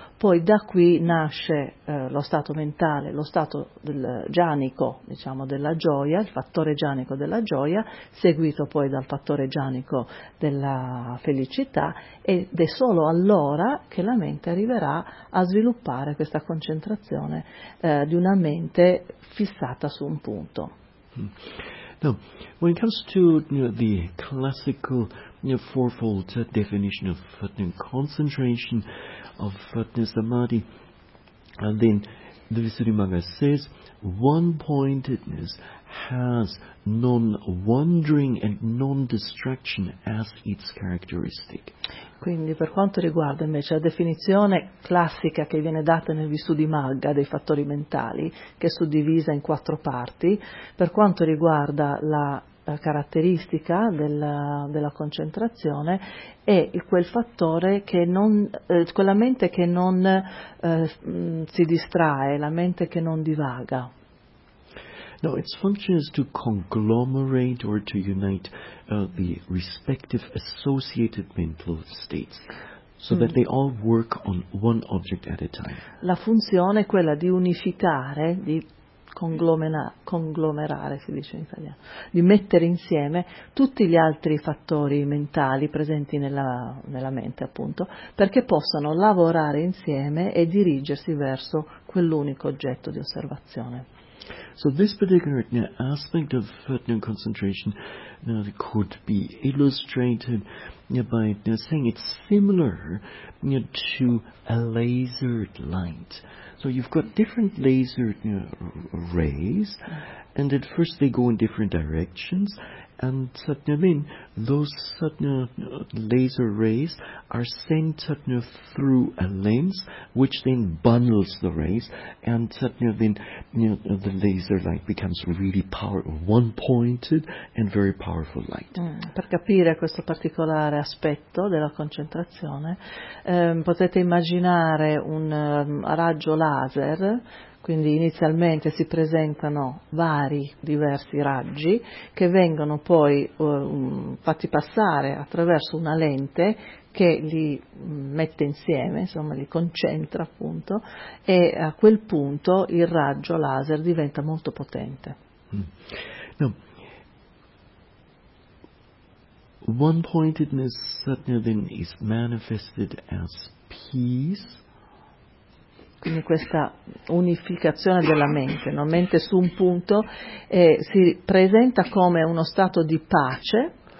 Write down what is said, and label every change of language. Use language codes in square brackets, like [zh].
[it] Poi da qui nasce lo stato mentale, lo stato del gianico, diciamo, della gioia, il fattore gianico della gioia, seguito poi dal fattore gianico della felicità, ed è solo allora che la mente arriverà a sviluppare questa concentrazione di una mente fissata su un punto. [en] No, when it comes to the classical fourfold definition of concentration of samadhi, and then the Visuddhimagga says one-pointedness has non-wandering and non-distraction as its characteristic. [it] Quindi per quanto riguarda invece la definizione classica che viene data nel Visuddhimagga dei fattori mentali, che è suddivisa in quattro parti, per quanto riguarda la caratteristica della concentrazione, è quel fattore che non, quella mente che non si distrae, la mente che non divaga. [en] No, its function is to conglomerate or to unite the respective associated mental states, so that they all work on one object at a time. [it] La funzione è quella di unificare, di conglomerare, si dice in italiano, di mettere insieme tutti gli altri fattori mentali presenti nella mente, appunto, perché possano lavorare insieme e dirigersi verso quell'unico oggetto di osservazione. [en] So this particular aspect of concentration could be illustrated by saying it's similar to a laser light. So you've got different laser rays, and at first they go in different directions, and then those laser rays are sent through a lens, which then bundles the rays, and then the laser light becomes really powerful, one-pointed and very powerful light. [it] Per capire questo particolare aspetto della concentrazione, potete immaginare un raggio laser. Quindi inizialmente si presentano vari diversi raggi che vengono poi fatti passare attraverso una lente che li mette insieme, insomma li concentra, appunto, e a quel punto il raggio laser diventa molto potente. [en] No. One-pointedness suddenly then is manifested as peace. [it] Quindi questa unificazione della mente, no? Mente su un punto, si presenta come uno stato di pace.